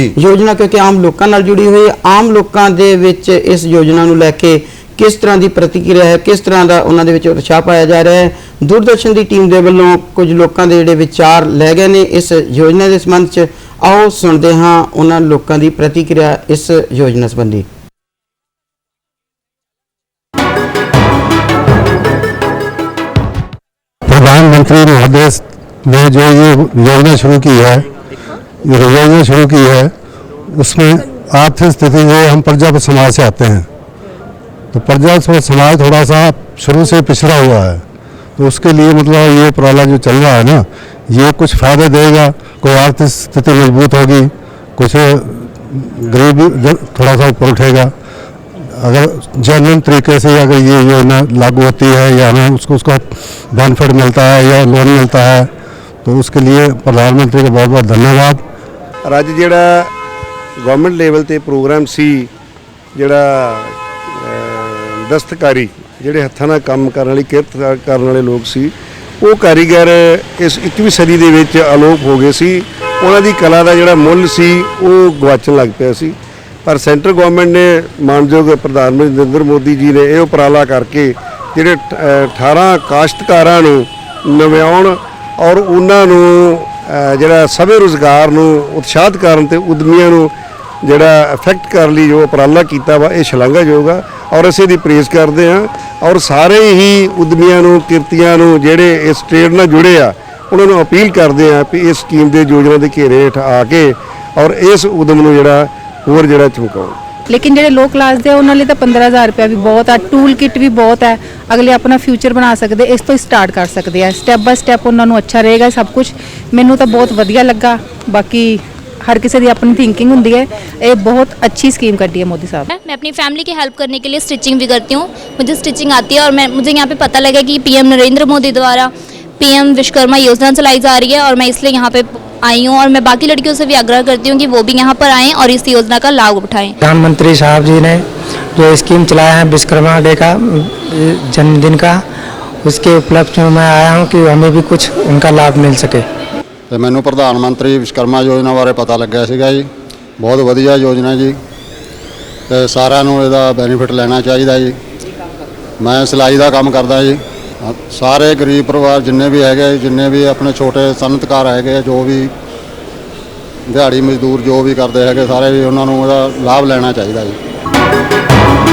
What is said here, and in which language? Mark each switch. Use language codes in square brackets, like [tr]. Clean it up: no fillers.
[pa] ਯੋਜਨਾ ਕਿਉਂਕਿ ਆਮ ਲੋਕਾਂ ਨਾਲ ਜੁੜੀ ਹੋਈ ਹੈ, ਆਮ ਲੋਕਾਂ ਦੇ ਵਿੱਚ ਇਸ ਯੋਜਨਾ ਨੂੰ ਲੈ ਕੇ ਕਿਸ ਤਰ੍ਹਾਂ ਦੀ ਪ੍ਰਤੀਕਿਰਿਆ ਹੈ, ਕਿਸ ਤਰ੍ਹਾਂ ਦਾ ਉਹਨਾਂ ਦੇ ਵਿੱਚ ਉਤਸ਼ਾਹ ਪਾਇਆ ਜਾ ਰਿਹਾ ਹੈ। ਦੂਰਦਰਸ਼ਨ ਦੀ ਟੀਮ ਦੇ ਵੱਲੋਂ ਕੁਝ ਲੋਕਾਂ ਦੇ ਜਿਹੜੇ ਵਿਚਾਰ ਲੈ ਗਏ ਨੇ ਇਸ ਯੋਜਨਾ ਦੇ ਸੰਬੰਧ 'ਚ, ਆਓ ਸੁਣਦੇ ਹਾਂ ਉਹਨਾਂ ਲੋਕਾਂ ਦੀ ਪ੍ਰਤੀਕਿਰਿਆ ਇਸ ਯੋਜਨਾ ਸੰਬੰਧੀ। [hi] प्रधानमंत्री महोदय ने जो ये योजना शुरू की है, उसमें आर्थिक स्थिति जो हम प्रजा समाज से आते हैं, तो प्रजा समाज थोड़ा सा शुरू से पिछड़ा हुआ है। तो उसके लिए मतलब ये उपराला जो चल रहा है ना, ये कुछ फ़ायदे देगा। कोई आर्थिक स्थिति मजबूत होगी, कुछ गरीबी थोड़ा सा ऊपर उठेगा। अगर जेन्युइन तरीके से अगर ये योजना लागू होती है या हमें उसका बेनिफिट मिलता है या लोन मिलता है, तो उसके लिए प्रधानमंत्री का बहुत बहुत धन्यवाद। [pa] ਅੱਜ ਜਿਹੜਾ ਗਵਰਨਮੈਂਟ ਲੈਵਲ ਤੇ ਪ੍ਰੋਗਰਾਮ ਸੀ, ਜਿਹੜਾ ਦਸਤਕਾਰੀ, ਜਿਹੜੇ ਹੱਥਾਂ ਨਾਲ ਕੰਮ ਕਰਨ ਵਾਲੀ ਕਿਰਤ ਕਰਨ ਵਾਲੇ ਲੋਕ ਸੀ, ਉਹ ਕਾਰੀਗਰ ਇਸ 21ਵੀਂ ਸਦੀ ਦੇ ਵਿੱਚ ਅਲੋਪ ਹੋ ਗਏ ਸੀ। ਉਹਨਾਂ ਦੀ ਕਲਾ ਦਾ ਜਿਹੜਾ ਮੁੱਲ ਸੀ ਉਹ ਗਵਾਚਣ ਲੱਗ ਪਿਆ ਸੀ। ਪਰ ਸੈਂਟਰ ਗਵਰਨਮੈਂਟ ਨੇ, ਮਾਨਯੋਗ ਪ੍ਰਧਾਨ ਮੰਤਰੀ ਨਰਿੰਦਰ ਮੋਦੀ ਜੀ ਨੇ ਇਹ ਉਪਰਾਲਾ ਕਰਕੇ ਜਿਹੜੇ 18 ਕਾਸ਼ਤਕਾਰਾਂ ਨੂੰ ਨਵਿਆਉਣ ਔਰ ਉਹਨਾਂ ਨੂੰ ਜਿਹੜਾ ਸਵੈ ਰੁਜ਼ਗਾਰ ਨੂੰ ਉਤਸ਼ਾਹਿਤ ਕਰਨ ਤੇ ਉਦਮੀਆਂ ਨੂੰ ਜਿਹੜਾ ਇਫੈਕਟ ਕਰਨ ਲਈ ਜੋ ਉਪਰਾਲਾ ਕੀਤਾ ਵਾ, ਇਹ ਸ਼ਲਾਘਾਯੋਗ ਆ ਔਰ ਅਸੀਂ ਇਹਦੀ ਪ੍ਰੇਜ਼ ਕਰਦੇ ਹਾਂ। ਔਰ ਸਾਰੇ ਹੀ ਉਦਮੀਆਂ ਨੂੰ, ਕਿਰਤੀਆਂ ਨੂੰ ਜਿਹੜੇ ਇਸ ਟ੍ਰੇਡ ਨਾਲ ਜੁੜੇ ਆ, ਉਹਨਾਂ ਨੂੰ ਅਪੀਲ ਕਰਦੇ ਆ ਵੀ ਇਸ ਸਕੀਮ ਦੇ ਯੋਜਨਾ ਦੇ ਘੇਰੇ ਹੇਠ ਆ ਕੇ ਔਰ ਇਸ ਉਦਮ ਨੂੰ ਜਿਹੜਾ ਹੋਰ ਜਿਹੜਾ ਚਮਕਾਉਣ। ਲੇਕਿਨ ਜਿਹੜੇ ਲੋ ਕਲਾਸ ਦੇ ਉਹਨਾਂ ਲਈ ਤਾਂ 15,000 ਰੁਪਇਆ ਵੀ ਬਹੁਤ ਹੈ, ਟੂਲ ਕਿਟ ਵੀ ਬਹੁਤ ਹੈ। ਅਗਲੇ ਆਪਣਾ ਫਿਊਚਰ ਬਣਾ ਸਕਦੇ, ਇਸ ਤੋਂ ਹੀ ਸਟਾਰਟ ਕਰ ਸਕਦੇ ਆ। ਸਟੈਪ ਬਾय ਸਟੈਪ ਉਹਨਾਂ ਨੂੰ ਅੱਛਾ ਰਹੇਗਾ ਸਭ ਕੁਝ। ਮੈਨੂੰ ਤਾਂ ਬਹੁਤ ਵਧੀਆ ਲੱਗਾ। [hi] ਬਾਕੀ हर किसी की अपनी थिंकिंग होती है। ये बहुत अच्छी स्कीम कटी है मोदी साहब। मैं अपनी फैमिली की हेल्प करने के लिए स्टिचिंग भी करती हूँ। मुझे स्टिचिंग आती है और मुझे यहाँ पे पता लगा कि PM नरेंद्र मोदी द्वारा PM विश्वकर्मा योजना चलाई जा रही है और मैं इसलिए यहाँ पे आई हूँ। और मैं बाकी लड़कियों से भी आग्रह करती हूँ कि वो भी यहाँ पर आएँ और इस योजना का लाभ उठाएँ। प्रधानमंत्री साहब जी ने जो स्कीम चलाया है विश्वकर्मा डे का, जन्मदिन का, उसके उपलक्ष्य में मैं आया हूँ कि हमें भी कुछ उनका लाभ मिल सके। [pa] ਤੇ ਮੈਨੂੰ ਪ੍ਰਧਾਨ ਮੰਤਰੀ ਵਿਸ਼ਵਕਰਮਾ ਯੋਜਨਾ ਬਾਰੇ ਪਤਾ ਲੱਗਿਆ ਸੀਗਾ ਜੀ। ਬਹੁਤ ਵਧੀਆ ਯੋਜਨਾ ਜੀ ਤੇ ਸਾਰਿਆਂ ਨੂੰ ਇਹਦਾ ਬੈਨੀਫਿਟ ਲੈਣਾ ਚਾਹੀਦਾ ਜੀ। ਮੈਂ ਸਿਲਾਈ ਦਾ ਕੰਮ ਕਰਦਾ ਜੀ। ਸਾਰੇ ਗਰੀਬ ਪਰਿਵਾਰ ਜਿੰਨੇ ਵੀ ਹੈਗੇ, ਜਿੰਨੇ ਵੀ ਆਪਣੇ ਛੋਟੇ ਸਨਅਤਕਾਰ ਹੈਗੇ, ਜੋ ਵੀ ਦਿਹਾੜੀ ਮਜ਼ਦੂਰ ਜੋ ਵੀ ਕਰਦੇ ਹੈਗੇ, ਸਾਰੇ ਵੀ ਉਹਨਾਂ ਨੂੰ ਇਹਦਾ ਲਾਭ ਲੈਣਾ ਚਾਹੀਦਾ ਜੀ।